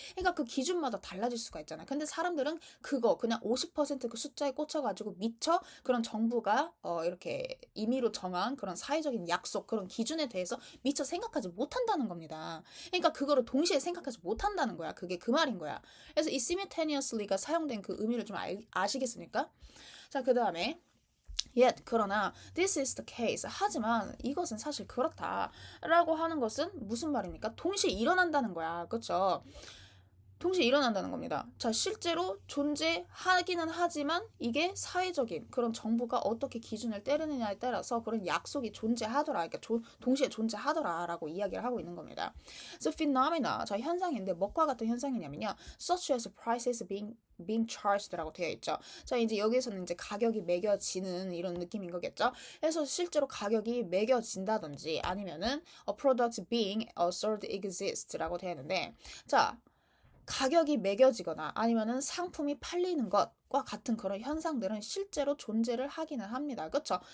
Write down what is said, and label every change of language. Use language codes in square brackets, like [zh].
[ko] 그러니까 그 기준마다 달라질 수가 있잖아요. 근데 사람들은 그거 그냥 50%그 숫자에 꽂혀가지고 미처 그런 정부가 이렇게 임의로 정한 그런 사회적인 약속, 그런 기준에 대해서 미처 생각하지 못한다는 겁니다. 그러니까 그거를 동시에 생각하지 못한다는 거야. 그게 그 말인 거야. 그래서 이 simultaneously가 사용된 그 의미를 좀 아시겠습니까? 자, 그 다음에 [en] Yet, [ko] 그러나 [en] this is the case. [ko] 하지만 이것은 사실 그렇다라고 하는 것은 무슨 말입니까? 동시에 일어난다는 거야. 그렇죠? 동시에 일어난다는 겁니다. 자, 실제로 존재하기는 하지만 이게 사회적인 그런 정부가 어떻게 기준을 때리느냐에 따라서 그런 약속이 존재하더라. 그러니까 동시에 존재하더라라고 이야기를 하고 있는 겁니다. [en] So phenomena, [ko] 자, 현상인데 뭐과 같은 현상이냐면요. [en] Such as prices being charged [ko] 라고 되어 있죠. 자, 이제 여기서는 이제 가격이 매겨지는 이런 느낌인 거겠죠. 그래서 실제로 가격이 매겨진다든지 아니면은 [en] a product being sold exist [ko] 라고 되어 있는데, 자, 가격이 매겨지거나 아니면은 상품이 팔리는 것과 같은 그런 현상들은 실제로 존재를 하기는 합니다. 그렇죠?